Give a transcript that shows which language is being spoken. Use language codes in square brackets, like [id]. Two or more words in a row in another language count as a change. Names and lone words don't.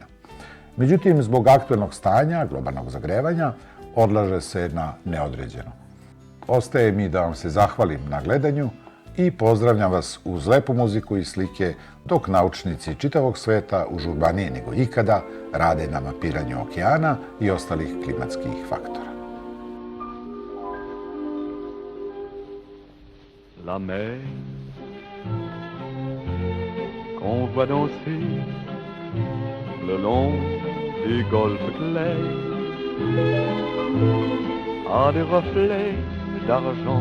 [sr] Međutim, zbog aktuelnog stanja, globalnog zagrevanja, odlaže se na neodređeno. Ostaje mi da vam se zahvalim na gledanju i pozdravljam vas uz lepu muziku i slike dok naučnici čitavog sveta užurbanije nego ikada rade na mapiranju okeana i ostalih klimatskih faktora. [fr] La mer qu'on voit danser le long des golfes clairs a des reflets d'argent.